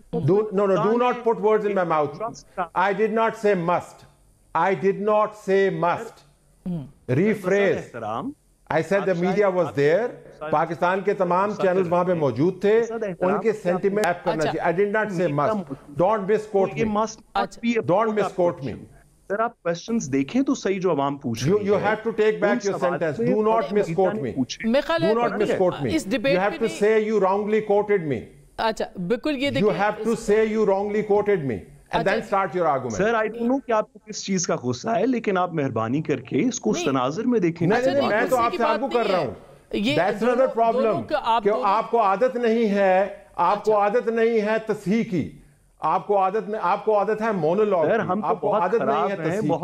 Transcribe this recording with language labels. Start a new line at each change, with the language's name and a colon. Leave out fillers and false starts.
English: Do not put words in my mouth. I did not say must. I did not say must. Rephrase. I said the media was there.
Urdu: Pakistan کے تمام channels وہاں پہ موجود تھے. ان کے sentiment app کرنا چاہیے.
English: I did not say must. Don't misquote me. Don't misquote me.
Urdu: سر آپ کوسچنز دیکھیں تو صحیح جو عوام پوچھ رہی ہے.
English: You have to take back your sentence. Do not misquote me. Do not misquote me. You have to say you wrongly quoted me.
Urdu: اچھا بالکل یہ دیکھیں.
English: You have to say you wrongly quoted me. And then start your argument.
Urdu: Sir
English: I don't know
Urdu: کہ آپ کو کس چیز کا غصہ ہے لیکن آپ مہربانی کر کے اس کو تناظر میں دیکھیں. نہیں میں تو آپ سے آرگو کر رہا ہوں.
English: That's another problem.
Urdu: کہ آپ کو عادت نہیں ہے، آپ کو عادت نہیں ہے تصحیح کی. آپ کو عادت ہے مونولوگ. آپ کو عادت نہیں ہے تصحیح کی.